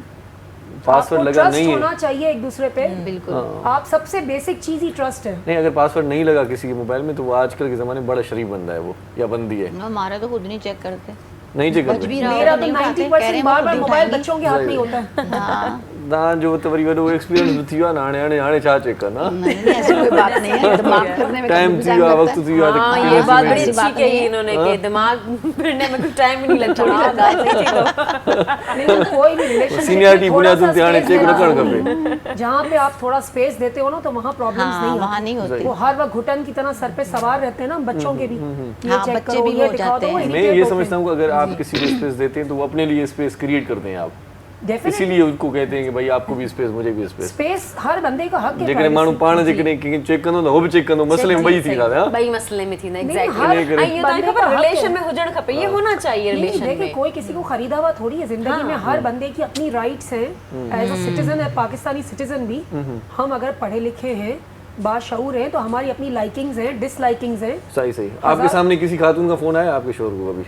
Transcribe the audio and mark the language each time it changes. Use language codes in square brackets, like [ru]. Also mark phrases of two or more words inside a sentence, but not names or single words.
[ur] پاسورڈ آپ کو لگا ٹرسٹ نہیں ہونا ہے? چاہیے ایک دوسرے پہ. بالکل. آپ سب سے بیسک چیز ہی ٹرسٹ ہے. نہیں، اگر پاسورڈ نہیں لگا کسی کے موبائل میں تو وہ آج کل کے زمانے میں بڑا شریف بندہ ہے وہ، یا بندی ہے. ہمارا تو خود نہیں چیک کرتے. نہیں چیک بچ کرتے? بھی رہا میرا ہوگا, تو نہیں اٹھاتے, 90% کہہ رہے ہیں بار وہ بار نہیں موبائل اٹھائیں گی. بچوں کے ہاتھ میں ہی ہوتا ہے. ہاں, [sd] तव्हां जो त वरी वॾो एक्सपीरियंस थी वियो आहे न, हाणे छा चेक करना। [ur] نہیں ایسی کوئی بات نہیں ہے، دماغ پھرنے میں [sd] टाइम थी वियो आहे, वक्त थी वियो आहे। [ur] ہاں، یہ بات بڑی اچھی کہی انہوں نے کہ دماغ پھرنے میں کچھ ٹائم ہی نہیں لگتا. لیکن کوئی بھی ریلیشن [sd] सीनियरिटी बुनियादुनि ते हाणे चेक न करणु खपे। [ur] جہاں پہ آپ تھوڑا اسپیس دیتے ہو نا تو وہاں پرابلمز ہاں, نہیں وہاں نہیں ہوتی. وہ ہر وقت گھٹن کی طرح سر پہ سوار رہتے ہیں نا بچوں کے بھی، یہ ہاں, چیک بچے کرو, بھی یہ ہو دکھاؤ, جاتے تو وہ ہیں. میں irritate یہ ہوتے سمجھتا ہوں کہ اگر آپ کسی کو اسپیس دیتے ہیں تو وہ اپنے لیے اسپیس کریئیٹ کرتے ہیں آپ, Definitely. اسی لیے ان کو کہتے ہیں کہ بھائی آپ کو بھی اسپیس، مجھے بھی اسپیس. اسپیس ہر بندے کا حق ہے. [sd] जेकॾहिं माण्हू पाण जेकॾहिं चेक कंदो त हो बि चेक कंदो, मसले में ॿई थींदा हा। ॿई मसले में थींदा, [ur] ہر ایگزیکٹلی۔ یہ بندے تو کا حق ریلیشن ہے. میں [sd] हुजण खपे, [ur] یہ ہونا چاہیے ریلیشن دیکھیے میں. کوئی کسی کو خریدا ہوا تھوڑی ہے زندگی میں، ہر بندے کی اپنی رائٹس ہیں. [en] as a citizen [ur] ہے، پاکستانی سٹیزن بھی ہم اگر پڑھے لکھے ہیں، باشعور ہیں، تو ہماری اپنی لائکنگز ہیں، ڈس لائکنگز ہیں. صحیح صحیح. آپ کے سامنے کسی خاتون کا فون آیا آپ کے شوہر کو کبھی?